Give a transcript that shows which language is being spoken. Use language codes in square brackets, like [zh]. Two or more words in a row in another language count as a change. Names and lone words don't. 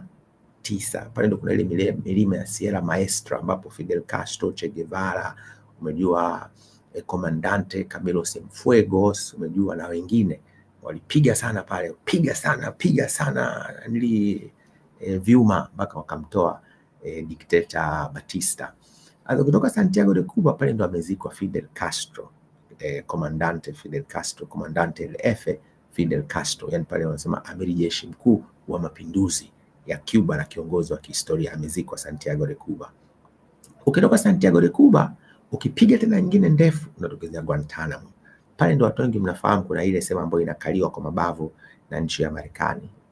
[sw] Pale ndo kuna ile milima ya Sierra Maestra ambapo Fidel Castro, Che Guevara, umejua Comandante Camilo Cienfuegos, umejua na wengine walipiga sana pale, piga sana nili vyuma mpaka wakamtoa dikteta Batista. Kutoka Santiago de Cuba pale ndo amezikwa Fidel Castro, Comandante Fidel Castro, [es] Comandante el Jefe [sw] Fidel Castro, yani pale wanasema amiri jeshi mkuu wa mapinduzi ya Cuba na kiongozi wa kihistoria amezikwa Santiago de Cuba. Ukitoka Santiago de Cuba ukipiga tena nyingine ndefu unatokezea Guantanamo. Pale ndo watu wengi mnafahamu kuna ile sema ambayo inakaliwa kwa mabavu na nchi ya Marekani.